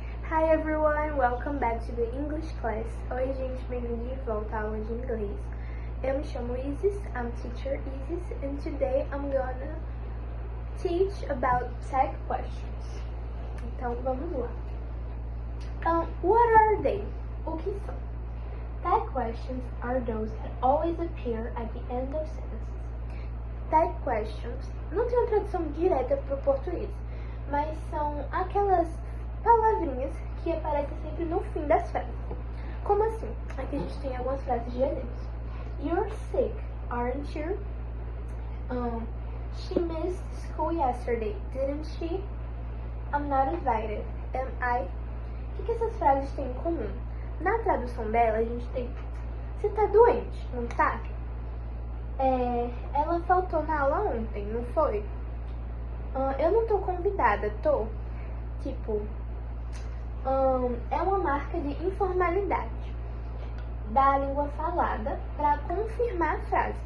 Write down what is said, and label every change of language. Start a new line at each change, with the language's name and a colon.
English: Hi everyone, welcome back to the English class.
Portuguese: Oi gente, bem-vindo de volta à aula de inglês. Eu me chamo Isis,
English: I'm teacher Isis, and today I'm gonna teach about tag questions.
Portuguese: Então vamos lá.
English: What are they?
Portuguese: O que são?
English: Tag questions are those that always appear at the end of sentences.
Portuguese: Tag questions não tem uma tradução direta para o português, mas são aquelas palavrinhas que aparecem sempre no fim das frases. Como assim? Aqui a gente tem algumas frases de exemplos.
English: You're sick, aren't you? She missed school yesterday, didn't she? I'm not invited, am I?
Portuguese: O que essas frases têm em comum? Na tradução dela, a gente tem: você tá doente, não tá? Ela faltou na aula ontem, não foi? Eu não tô convidada, tô? Tipo, é uma marca de informalidade da língua falada para confirmar a frase.